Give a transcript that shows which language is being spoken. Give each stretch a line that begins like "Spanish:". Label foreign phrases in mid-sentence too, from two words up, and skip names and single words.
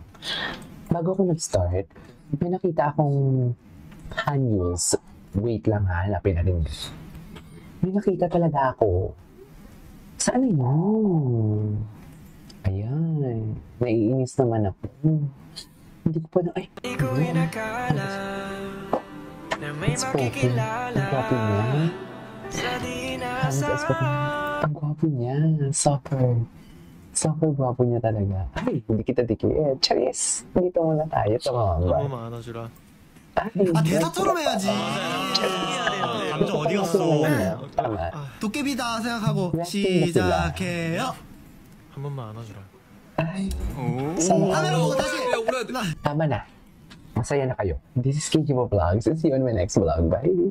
Filipino: Bago ako nag-start, may nakita akong Hanyos. Wait lang ha, hanapin natin. May nakita talaga ako. Saan na yun? Ayan. Naiinis naman ako. Hindi ko pa na... Ay,
English: it's spoken.
Filipino: Ang gwapo niya. Ang gwapo niya. Super gwapo niya talaga. Ay, hindi kita dikit. Charis, dito muna tayo.
Korean: 한 번만 안아주라. 대사 처럼 해야지. 감정 어디 갔어?
Filipino: Tama.
Korean: 도깨비다 생각하고 시작해요. 한 번만 안아주라.
Filipino: Ay,
Korean: 카메라 보고 다시.
Filipino: tama na. Masaya na kayo.
English: This is KG Vlogs. See you on my next vlog. Bye!